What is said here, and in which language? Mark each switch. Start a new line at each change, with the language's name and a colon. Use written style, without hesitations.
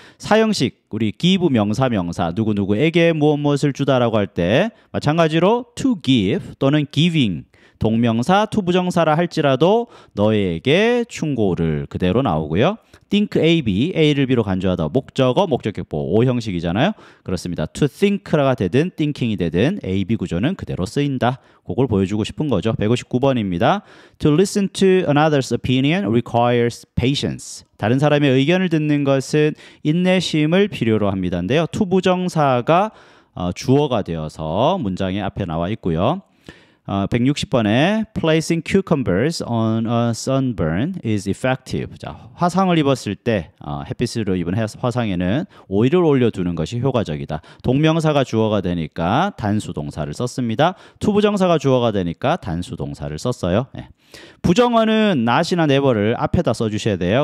Korean: 사형식, 우리 give 명사 누구누구에게 무엇을 주다라고 할 때 마찬가지로 to give 또는 giving 동명사 투부정사라 할지라도 너에게 충고를 그대로 나오고요. think A를 B로 간주하다 목적어, 목적격보 O 형식이잖아요. 그렇습니다. to think가 되든 thinking이 되든 A, B 구조는 그대로 쓰인다. 그걸 보여주고 싶은 거죠. 159번입니다.
English: To listen to another's opinion requires patience.
Korean: 다른 사람의 의견을 듣는 것은 인내심을 필요로 합니다인데요. 투부정사가 주어가 되어서 문장의 앞에 나와 있고요. 160번에
English: placing cucumbers on a sunburn is effective.
Korean: 자, 화상을 입었을 때 햇빛으로 입은 화상에는 오일을 올려두는 것이 효과적이다. 동명사가 주어가 되니까 단수 동사를 썼습니다. 투부정사가 주어가 되니까 단수 동사를 썼어요. 네. 부정어는 not이나 never를 앞에다 써주셔야 돼요.